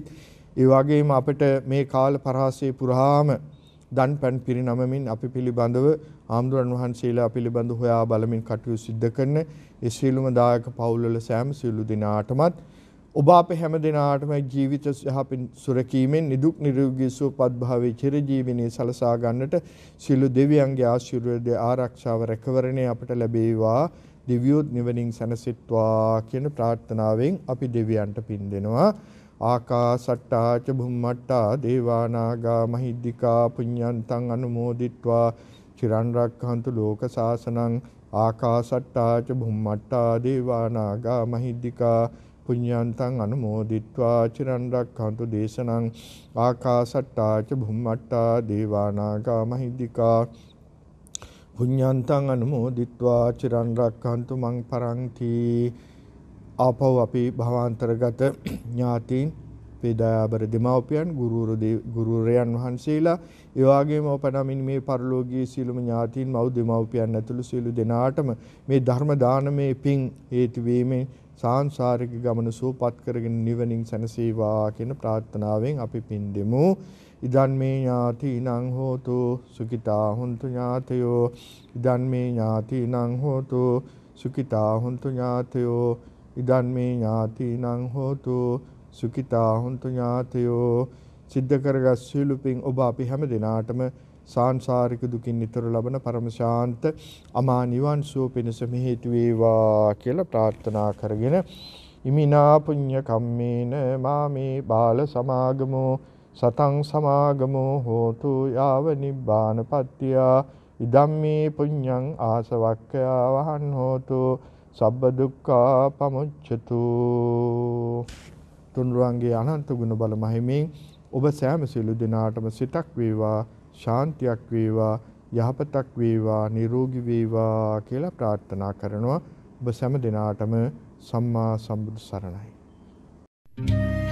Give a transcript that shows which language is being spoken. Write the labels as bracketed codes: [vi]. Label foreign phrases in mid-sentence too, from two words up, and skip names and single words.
[si] ඒ වගේම අපිට මේ කාල පරාසයේ පුරාම දන් පැන් පිරිනමමින් අපි පිළිබඳව ආම්දුරන් වහන්සේලා පිළිබඳව හොයා බලමින් කටයුතු සිද්ධ කරන ඒ සියලුම දායක පවුල්වල සෑම සියලු දෙනාටමත් ඔබ අප හැම දිනාටම ජීවිත යහපින් සුරකීමෙන් නිදුක් නිරෝගී සුවපත් භාවයේ චිරජීවනයේ සලසා ගන්නට සියලු දෙවියන්ගේ ආශිර්වාද ආරක්ෂාව රැකවරණය අපට ලැබේවා. දිව්‍යෝත් නිවනින් සැනසෙත්වා කියන ප්‍රාර්ථනාවෙන් අපි දෙවියන්ට පින් දෙනවා. [pi] ආකාසට්ටා ච භුම්මට්ටා දේවා නාග මහිද්దికා පුඤ්ඤන්තං අනුමෝදිත්වා චිරන් රක්ඛන්තු ලෝක සාසනං. ආකාසට්ටා ච භුම්මට්ටා දේවා නාග මහිද්దికා පුඤ්ඤන්තං අනුමෝදිත්වා චිරන් රක්ඛන්තු දේශනං. ආකාසට්ටා ච භුම්මට්ටා දේවා නාග මහිද්దికා පුඤ්ඤන්තං අනුමෝදිත්වා චිරන් රක්ඛන්තු මං පරන්ති. [si] ආපහු අපි භවාන්තරගත ඥාතීන් වේදාබර දෙමව්පියන් ගුරුවරයන් වහන්සේලා ඒ වගේම ඔපනමින් මේ පරලෝකීය සීලම ඥාතීන් මව් දෙමව්පියන් ඇතුළු සියලු දෙනාටම මේ ධර්ම දානමේ පිං හේතු වීමෙන් සාංශාරික ගමන සුවපත් කරගෙන නිවනින් සැනසේවා කියන ප්‍රාර්ථනාවෙන් අපි පින් දෙමු. [pi] ඉදන් මේ ඥාතිනං හෝතු සුඛිතා හුන්තු ඥාතයෝ. ඉදන් මේ ඥාතිනං හෝතු සුඛිතා හුන්තු ඥාතයෝ. ඉදන් මේ ඥාතිනං හෝතු සුඛිතා හුන්තු ඥාතයෝ. [si] සිද්ධ කරගත් සියලු පින් ඔබ අපි හැම දිනාටම සාංශාරික දුකින් නිතර ලබන පරම ශාන්ත අමා නිවන් සුව පිණිස හේතු වේවා කියලා ප්‍රාර්ථනා කරගෙන [pi] ඉමිනා පුඤ්ඤ කම්මේන මාමේ බාල සමාගමෝ සතං සමාගමෝ හෝතු යාව නිබ්බානපත්තිය. ඉදම්මේ පුඤ්ඤං ආසවක්ඛයා වහන් හෝතු සබ්බ දුක්ඛා පමුච්ඡතු. [si] තුන්රුවන්ගේ අනන්ත ගුණ බල මහිමින් ඔබ සෑම සියලු දෙනාටම සිතක් වේවා ශාන්තියක් වේවා යහපතක් වේවා නිරෝගී වේවා කියලා ප්‍රාර්ථනා කරනවා. ඔබ සෑම දිනාටම සම්මා සම්බුදු සරණයි.